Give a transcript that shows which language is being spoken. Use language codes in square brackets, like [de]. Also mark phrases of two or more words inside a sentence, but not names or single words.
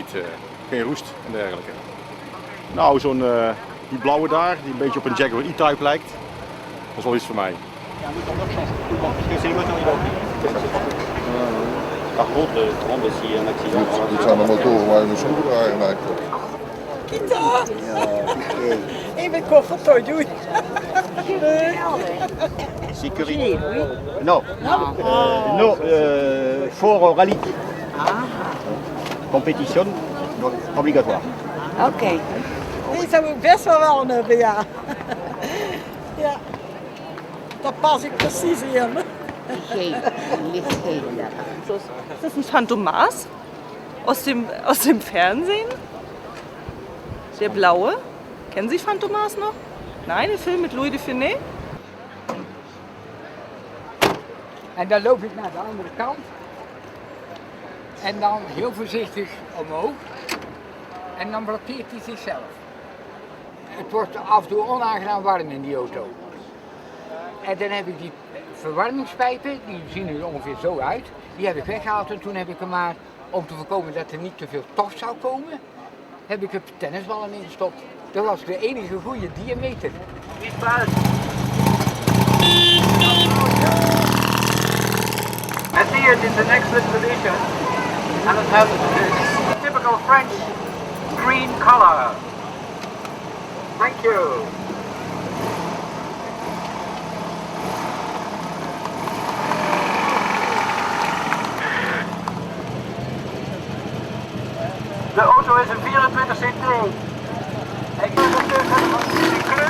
[nl] Geen roest en dergelijke. Nou, die blauwe daar, die een beetje op een Jaguar E-Type lijkt. Dat is wel iets voor mij. Dit zijn de motoren waar je een schroevendraaier mee hebt. Kita! Ik ben koffer doen. [fr] Sécurité. Non. Non, fort rallye. Compétition, obligatoire. [nl] Oké. Die zou ik best wel hebben, ja. Ja. Daar pas ik precies in. Geel, lichtgeel. [de] Ist das ein Phantomas aus dem Fernsehen? Der blaue? Kennen Sie Phantomas noch? Nein, der Film mit Louis de Funès? [nl] En dan loop ik naar de andere kant. En dan heel voorzichtig omhoog. En dan blokkeert hij zichzelf. Het wordt af en toe onaangenaam warm in die auto. En dan heb ik die verwarmingspijpen, die zien er ongeveer zo uit. Die heb ik weggehaald en toen heb ik er maar, om te voorkomen dat er niet te veel tof zou komen, heb ik er tennisballen in gestopt. Dat was de enige goede diameter. [en] I see it in an excellent condition. And it has a typical French green color. Thank you. [nl] De auto is een 24 CT. Ik ben er kleur.